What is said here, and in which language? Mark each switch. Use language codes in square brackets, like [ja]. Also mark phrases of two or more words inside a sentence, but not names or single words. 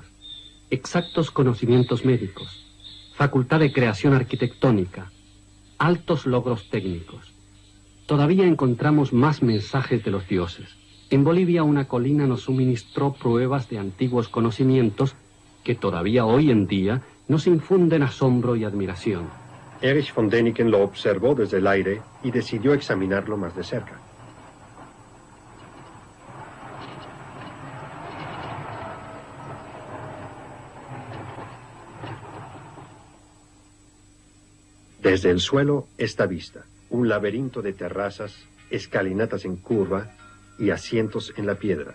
[es] Exactos conocimientos médicos. Facultad de creación arquitectónica. Altos logros técnicos. Todavía encontramos más mensajes de los dioses. En Bolivia una colina nos suministró pruebas de antiguos conocimientos que todavía hoy en día nos infunden asombro y admiración. Erich von Däniken lo observó desde el aire y decidió examinarlo más de cerca. Desde el suelo, esta vista, un laberinto de terrazas, escalinatas en curva y asientos en la piedra.